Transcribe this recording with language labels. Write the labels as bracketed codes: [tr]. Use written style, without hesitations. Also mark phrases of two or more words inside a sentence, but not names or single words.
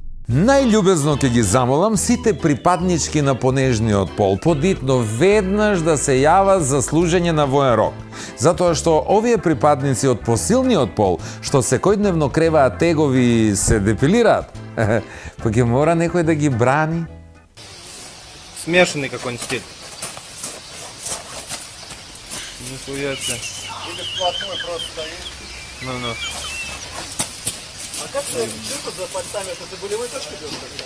[mk] Најљубезно ќе ги замолам сите припаднички на понежниот пол подитно веднаш да се јават за служење на воен рок. Затоа што овие припадници од посилниот пол, што секојдневно креваат тегови и се депилираат, па ќе мора некој да ги брани. [ru] Смешанный какой-нибудь стиль. Нихуя себе. Или вплотную просто стоишь. Ну-ну. А как ты тут за пальцами, это ты болевой точкой делаешь?